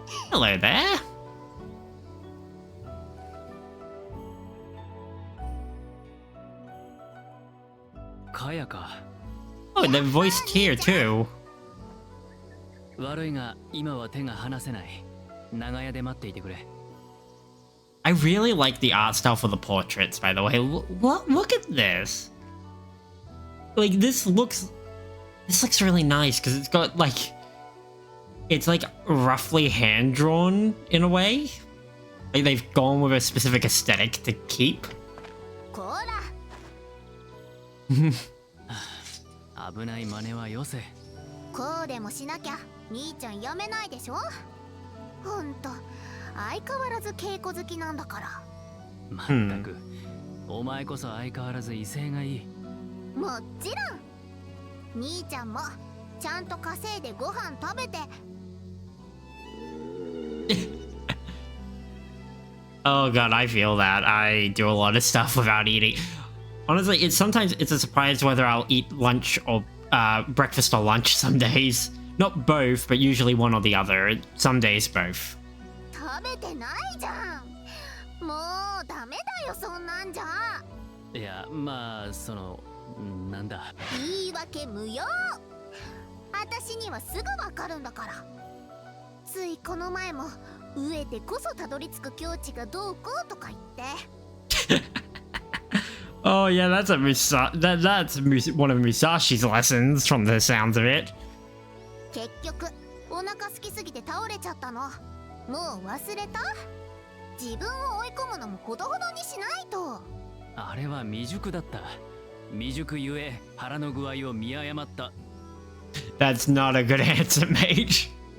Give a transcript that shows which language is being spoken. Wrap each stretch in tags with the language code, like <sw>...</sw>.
<en>Hello there.</en> <ja>Kaya ka.</ja> <en>Oh, they're voiced here too.</en> <ja>悪いが今は手が離せない。長屋で待っていてくれ。</ja> <en>I really like the art style for the portraits, by the way. Look at this. Like, this looks really nice because it's got like, it's like roughly hand drawn in a way. Like they've gone with a specific aesthetic to keep.</en> <ja>こら。危ない真似はよせ。こうでもしなきゃ兄ちゃんやめないでしょ。ほんと相変わらず稽古好きなんだから。まったく、お前こそ相変わらず威勢がいい。もちろん。兄ちゃんもちゃんと稼いでご飯食べて。</ja> <en>Oh god, I feel that. I do a lot of stuff without eating. Honestly, sometimes it's a surprise whether I'll eat lunch or breakfast or lunch some days. Not both, but usually one or the other. Some days both.</en> <ja>食べてないじゃん。もうダメだよそんなんじゃ。いや、まあなんだ。言い訳無用。私にはすぐわかるんだから。ついこの前も飢えてこそたどり着く境地がどうこうとか言って。</ja> <en>Oh yeah, that's one of Musashi's lessons from the sounds of it.</en> <ja>結局お腹空きすぎて倒れちゃったの。もう忘れた？自分を追い込むのもほどほどにしないと。あれは未熟だった。未熟ゆえ腹の具合を見誤った。</ja> <en>That's not a good answer, mate.</en>